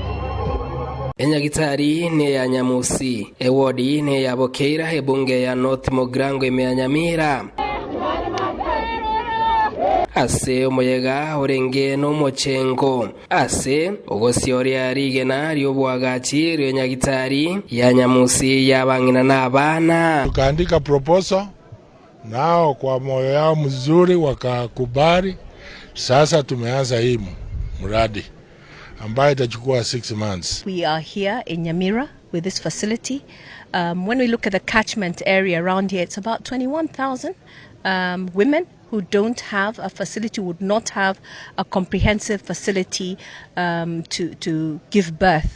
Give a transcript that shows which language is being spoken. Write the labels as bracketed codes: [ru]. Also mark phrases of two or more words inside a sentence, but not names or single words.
[guz] Enyagitari ne ya Nyamusi ewodi ne ya Bokeira ebunge ya North Mogrango ime Nyamira ase omuyega orenge no mochengo ase ogosiori arigena ryobwagachi ryonyagitari ya Nyamusi yabangina n'abana [sw] tukaandika proposal nao kwa moyo yao mzuri wakakubali sasa tumeanza hii mradi ambayo itachukua 6 months. [en] We are here in Nyamira with this facility. When we look at the catchment area around here, it's about 21,000 women who don't have a facility, would not have a comprehensive facility to give birth.